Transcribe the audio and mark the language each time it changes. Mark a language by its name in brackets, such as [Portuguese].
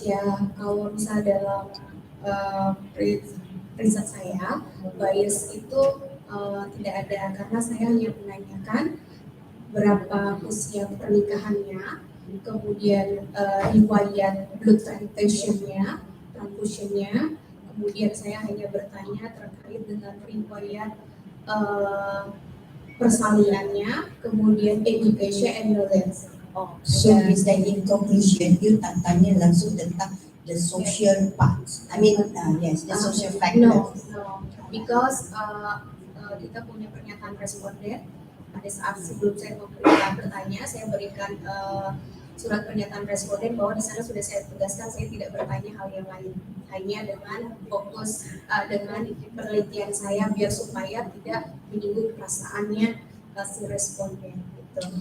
[Indonesian] ya kalau misalnya dalam riset saya bias itu tidak ada karena saya hanya menanyakan berapa usia pernikahannya, kemudian riwayat blood transfusionnya, kemudian saya hanya bertanya terkait dengan riwayat persalinannya, kemudian [English] education and knowledge. So is that in conclusion, you [Malay] tak tanya langsung tentang [English] the social parts. I mean, yes, the social factor. No, because [Indonesian] kita punya pernyataan responden. Pada saat sebelum saya bertanya, saya berikan surat pernyataan responden bahwa di sana sudah saya tegaskan saya tidak bertanya hal yang lain, hanya dengan fokus dengan penelitian saya biar supaya tidak menyinggung perasaannya si responden. Gitu.